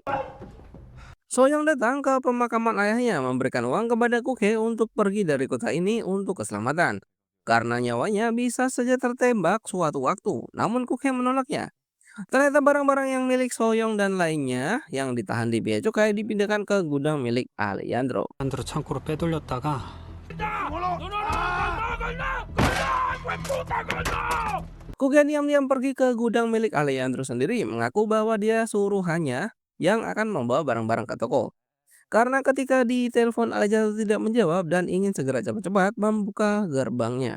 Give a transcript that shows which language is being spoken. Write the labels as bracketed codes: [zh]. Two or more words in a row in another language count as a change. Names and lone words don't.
[id] Soyong datang ke pemakaman ayahnya memberikan uang kepada Koke untuk pergi dari kota ini untuk keselamatan. Karena nyawanya bisa saja tertembak suatu waktu, namun Koke menolaknya. Ternyata barang-barang yang milik Soyong dan lainnya yang ditahan di bea cukai dipindahkan ke gudang milik Alejandro. [ko] 안으로 창고로 빼돌렸다가 [id] Koke diam-diam pergi ke gudang milik Alejandro sendiri, mengaku bahwa dia suruhannya yang akan membawa barang-barang ke toko. Karena ketika ditelepon Alejandro tidak menjawab dan ingin segera cepat-cepat membuka gerbangnya.